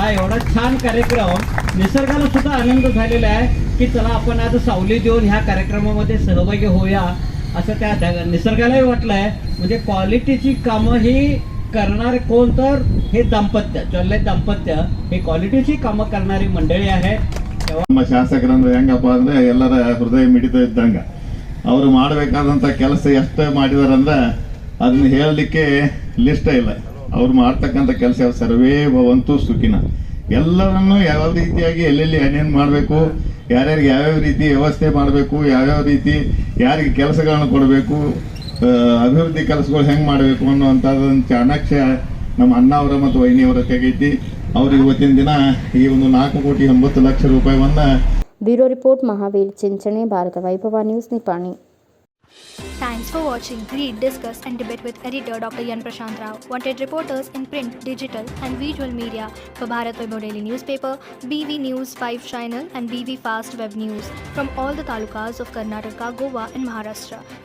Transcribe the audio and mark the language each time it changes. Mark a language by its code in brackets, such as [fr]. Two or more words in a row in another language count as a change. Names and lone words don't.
[mr] एवढा छान कार्यक्रम, निसर्गाला सुद्धा आनंद झालेला आहे की चला आपण आज सावली देऊन ह्या कार्यक्रमामध्ये सहभागी होऊया असं त्या निसर्गालाही वाटलंय. म्हणजे क्वालिटीची कामं ही करणारे कोण तर हे दाम्पत्य हे क्वालिटीची कामं करणारी मंडळी आहे. [kn] ನಮ್ಮ ಶಾಸಕರಂದ್ರೆ ಹೆಂಗಪ್ಪ ಅಂದ್ರೆ ಎಲ್ಲರ ಹೃದಯ ಮಿಡಿತ ಇದ್ದಂಗ. ಅವರು ಮಾಡಬೇಕಾದಂತ ಕೆಲಸ ಎಷ್ಟು ಮಾಡಿದಾರಂದ್ರೆ ಅದನ್ನ ಹೇಳಲಿಕ್ಕೆ ಲಿಸ್ಟ್ ಇಲ್ಲ. ಅವ್ರು ಮಾಡ್ತಕ್ಕಂಥ ಕೆಲಸ [sa] ಸರ್ವೇ ಭವಂತು ಸುಖಿನ. [kn] ಎಲ್ಲರನ್ನು ಯಾವ ರೀತಿಯಾಗಿ ಎಲ್ಲೆಲ್ಲಿ ಏನೇನು ಮಾಡಬೇಕು, ಯಾರ್ಯಾರಿಗೆ ಯಾವ್ಯಾವ ರೀತಿ ವ್ಯವಸ್ಥೆ ಮಾಡಬೇಕು, ಯಾವ್ಯಾವ ರೀತಿ ಯಾರಿಗೆ ಕೆಲಸಗಳನ್ನು ಕೊಡಬೇಕು, ಅಭಿವೃದ್ಧಿ ಕೆಲಸಗಳು ಹೆಂಗೆ ಮಾಡಬೇಕು ಅನ್ನುವಂಥದ್ದನ್ನು ಚಾಣಾಕ್ಷ ನಮ್ಮ ಅಣ್ಣ ಅವರ ಮತ್ತು ವೈನಿಯವರ ತೆಗೈತಿ. ಅವ್ರು ಇವತ್ತಿನ ದಿನ ಈ ಒಂದು 4,80,00,000 ರೂಪಾಯಿವನ್ನ. [en] bureau report [kn] ಮಹಾವೀರ್ ಚಿಂಚಣೆ, ಭಾರತ ವೈಭವ ನ್ಯೂಸ್, ನಿಪ್ಪಾಣಿ. [en] Thanks for watching. Read, discuss and debate with editor Dr. Yan Prashant Rao. Wanted reporters in print, digital and visual media for Bharat Vaibhav Daily Newspaper, BV News 5 Channel and BV Fast Web News from all the talukas of Karnataka, Goa and Maharashtra.